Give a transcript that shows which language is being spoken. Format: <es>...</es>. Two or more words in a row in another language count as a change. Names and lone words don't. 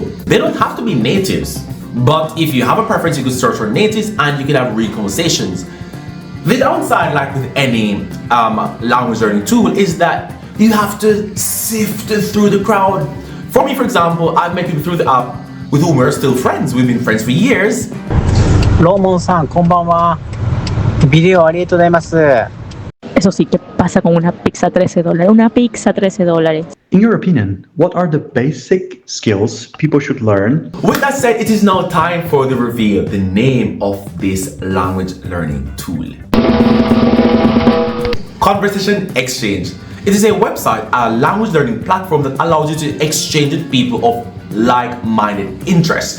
<en>They don't have to be natives, but if you have a preference, you could search for natives and you can have real conversations. The downside, like with any language learning tool, is that you have to sift through the crowd. For me, for example, I've met people through the app with whom we're still friends. We've been friends for years.</en> <ja>ローモンさん、こんばんは。ビデオありがとうございます。</ja> <es>Eso sí, ¿qué pasa con una pizza $13? Una pizza $13.</es> <en>In your opinion, what are the basic skills people should learn? With that said, it is now time for the reveal, the name of this language learning tool. Conversation Exchange. It is a website, a language learning platform that allows you to exchange with people of like-minded interests.</en>